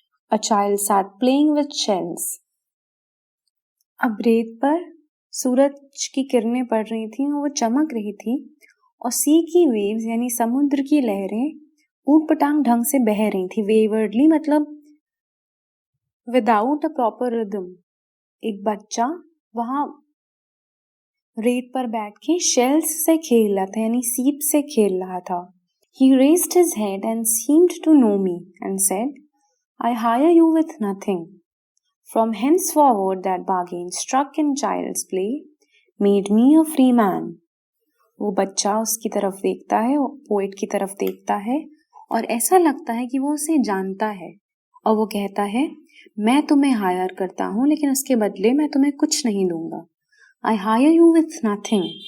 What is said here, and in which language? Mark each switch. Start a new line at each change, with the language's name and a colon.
English: A child sat playing with shells.
Hindi: अब रेत पर सूरज की किरणें पड़ रही थी, वो चमक रही थी और सी की वेव्स यानी समुद्र की लहरें ऊट-पटांग ढंग से बह रही थी।
English: Waywardly मतलब without a proper rhythm.
Hindi: एक बच्चा वहां रेत पर बैठ के शेल्स से खेल रहा था, यानी सीप से खेल रहा था।
English: He raised his head and seemed to know me and said, I hire you with nothing. From henceforward that bargain struck in child's play made me a free man.
Hindi: वो बच्चा उसकी तरफ देखता है, पोएट की तरफ देखता है और ऐसा लगता है कि वो उसे जानता है और वो कहता है, मैं तुम्हें हायर करता हूँ लेकिन उसके बदले मैं तुम्हें कुछ नहीं दूंगा।
English: I hire you with nothing.